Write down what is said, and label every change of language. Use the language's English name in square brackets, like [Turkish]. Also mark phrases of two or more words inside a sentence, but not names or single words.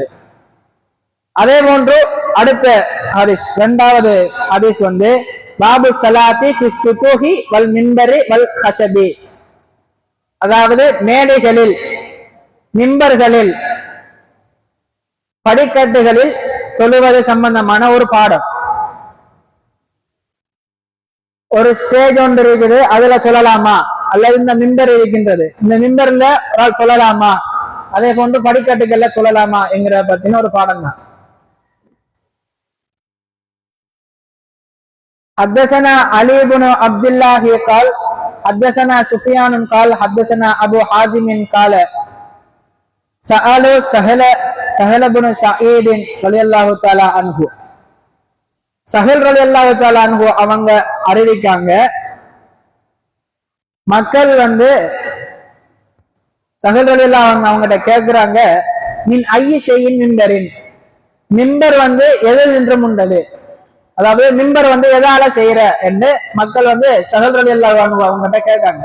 [Tamil] அதே போன்று அடுத்த ஹதீஸ், இரண்டாவது ஹதீஸ் வந்து [Arabic] باب الصلاة في السطوح والمنبر والخشب, [Tamil] அதாவது மேடைகளில், மிம்பர்களில், படிக்கட்டுகளில் சொல்லுவது சம்பந்தமான ஒரு பாடம். ஒரு ஸ்டேஜ் ஒன்று இருக்குது, அதுல சொல்லலாமா, அல்லது இந்த மிம்பர் இருக்கின்றது, இந்த மிம்பர்ல சொல்லலாமா, அதே போன்று படிக்கட்டுகள்ல சொல்லலாமா என்கிற பத்தின ஒரு பாடம் தான். [Arabic] حدثنا علي بن عبد الله قال حدثنا سفيان قال حدثنا ابو حازم قال سألوا سهل بن سعيد رضي الله تعالى عنه. [Tamil] சஹல் [Arabic] رضي الله تعالى عنه [Tamil] அவங்க அறிவிக்காங்க, மக்கள் வந்து சஹல் [Arabic] رضي الله عنه [Tamil] அவங்ககிட்ட கேட்கிறாங்க, [Arabic] من أي شيء منبر, [Tamil] மிம்பர் வந்து எதில் நின்றும் உண்டது, அதாவது மிம்பர் வந்து எதால செய்யற என்று மக்கள் வந்து சஹல் [Arabic] رضي الله عنه [Tamil] அவங்ககிட்ட கேட்காங்க.